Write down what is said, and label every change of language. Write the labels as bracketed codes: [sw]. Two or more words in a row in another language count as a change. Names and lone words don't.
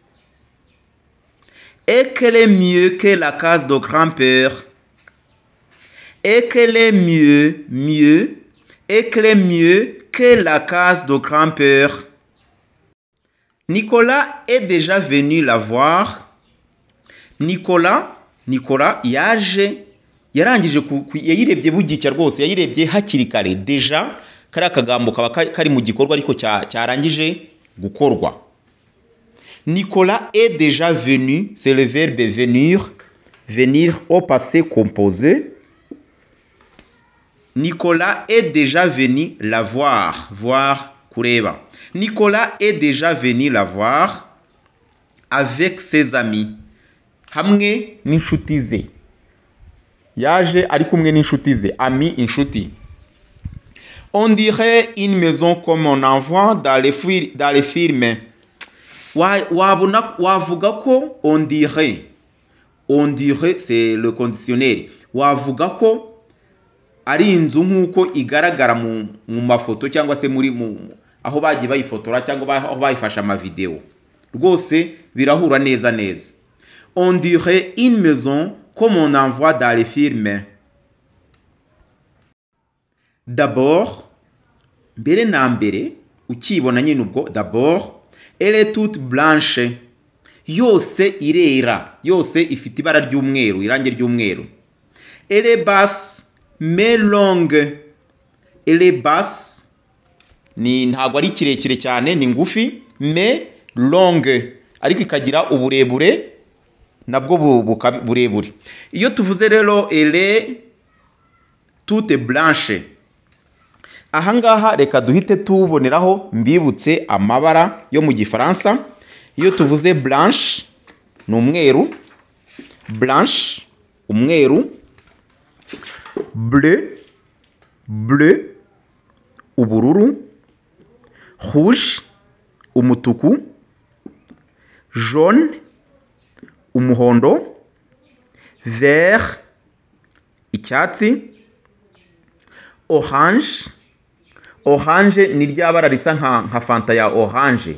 [fr] Et qu'elle est mieux que la case de grand-père. Et qu'elle est mieux, et qu'elle est mieux que la case de grand-père. Nicolas est déjà venu la voir. [rw] Nicolas yaje yarangije yayirebye bugicya rwose yayirebye hakiri kare deja kari akagambo kaba kari mu gikorwa ariko cyarangije gukorwa. [fr] Nicolas est déjà venu, c'est le verbe venir au passé composé. Nicolas est déjà venu la voir, kureba. Nicolas est déjà venu la voir avec ses amis. [rw] Hamwe n'inshuti ze. Yaje ari kumwe n'inshuti ze, ami inshuti. [fr] On dirait une maison comme on en voit dans les films. [rw] Wavuga ko [fr] on dirait c'est le conditionnel. [rw] Wavuga ko ari inzu nkuko igaragara mu mafoto cyangwa se muri aho bagiye bayifotora cyangwa aho bayifasha ama video. Rwose birahura neza. [fr] On dirait une maison comme on en voit dans les films. D'abord, [rw] mbere na mbere ukibona nyine ubwo [fr] d'abord elle est toute blanche. [rw] Yose irera, yose ifite ibara ry'umweru, irange ry'umweru. [fr] Elle est basse mais longue. Elle est basse [rw] ni ntago ari kirekire cyane ni ngufi [fr] mais longue [rw] ariko ikagira uburebure nabwo burebure. Iyo tuvuze rero [fr] elle est toute blanche, [rw] ahangaha reka duhite tuboneraho mbibutse amabara yo mu gifaransa. Iyo tuvuze blanche ni umweru, blanche umweru, bleu ubururu, rouge umutuku, jaune umuhondo, vert icyatsi, orange ni ryabara risa nka fanta ya orange.